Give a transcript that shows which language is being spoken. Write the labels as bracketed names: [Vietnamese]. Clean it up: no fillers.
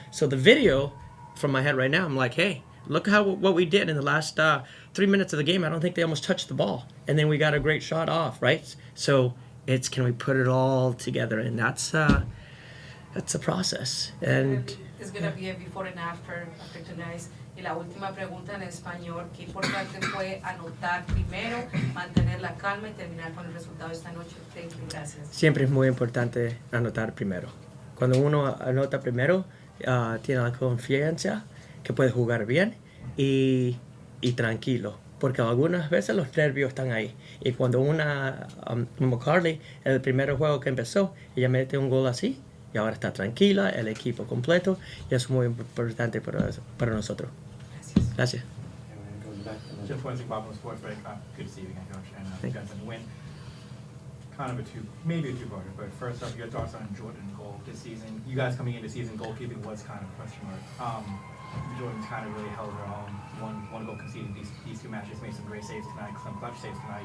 [English] So the video, from my head right now, I'm like, hey, look what we did in the last 3 minutes of the game. I don't think they almost touched the ball. And then we got a great shot off, right? So it's, can we put it all together? And that's a process. And It's gonna be a before and after tonight. [Spanish] Y la última pregunta en español, ¿qué importante fue anotar primero, mantener la calma y terminar con el resultado esta noche? [English] Thank you, [Spanish] gracias. Siempre es muy importante anotar primero. Cuando uno anota primero, tiene la confianza que puede jugar bien y tranquilo. Porque algunas veces los nervios están ahí. Y cuando como Karlie, el primer juego que empezó, ella mete un gol así, y ahora está tranquila, el equipo completo, y eso es muy importante para nosotros. Gracias. [English] Just one thing, Bob, on the sports break. Good to see you again, Coach, and Thank you. guys on the win. Kind of maybe a two-parter, but first up, your thoughts on Jordan's goal this season. You guys coming into season, goalkeeping was kind of a question mark. Jordan's kind of really held her own. One goal conceded these two matches, made some great saves tonight, some clutch saves tonight.